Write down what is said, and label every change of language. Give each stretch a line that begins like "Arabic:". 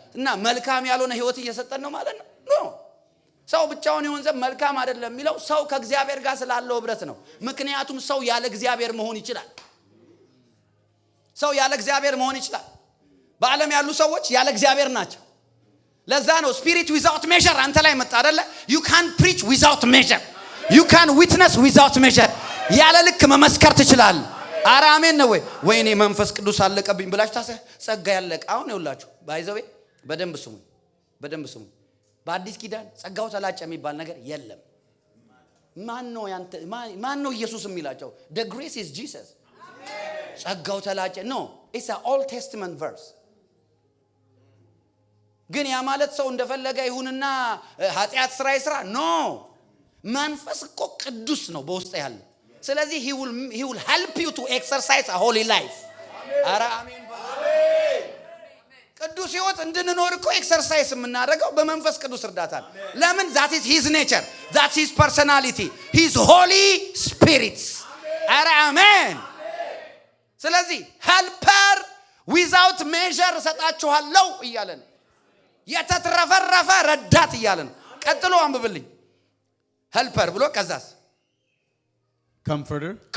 Amharic: እና መልካም ያልሆነ ህይወት እየሰጠን ነው ማለት ነው። ኖ ሰው ብቻውን ይሆን ዘንድ መልካም አይደለም የሚለው ሰው ከእግዚአብሔር ጋር ስላለው ህብረት ነው። ምክንያቱም ሰው ያለ እግዚአብሔር መሆን ይችላል። ሰው ያለ እግዚአብሔር መሆን ይችላል። በዓለም ያሉ ሰዎች ያለ እግዚአብሔር ናቸው። ለዛ ነው
English: ስፒሪት ዊዛውት ሜዠር
Amharic: አንተ ላይ መጣ አይደለ?
English: you can preach without measure, you can witness without measure።
Amharic: ያለ ልክ መመስከር ትችላል። ኧረ አሜን ነው ወይ? ወይኔ መንፈስ ቅዱስ አለቀብኝ ብላችሁ ጸጋ ያለቀ። አሁን ይውላችሁ ባይዘው በደንብ ስሙ። በአዲስ ኪዳን ጸጋው ተላጨ የሚባል ነገር የለም። ማን ነው ኢየሱስ የሚላቸው?
English: the grace is Jesus።
Amharic: ጸጋው ተላጨ
English: no, it's an Old Testament verse።
Amharic: ግን ያ ማለት ሰው እንደፈለገ ይሁንና ኃጢአት ስራ ይስራ ኖ። መንፈስ እኮ ቅዱስ ነው በውስጥ ያለ። ስለዚህ
English: he will help you to exercise a holy life።
Amharic: ኧረ አሜን። ቅዱስ ህይወት እንድንኖር እኮ ኤክሰርሳይዝ የምናደርገው በመንፈስ ቅዱስ እርዳታ ነው። ለምን?
English: that is his nature, that's his personality, his holy spirit።
Amharic: ኧረ አሜን።
English: ስለዚህ helper without measure
Amharic: ሰጣችኋለሁ እያለን የተትረፈረፈ ረዳት እያለን ቀጥሎ አንብብልኝ።
English: helper ብሎ ከዛስ comforter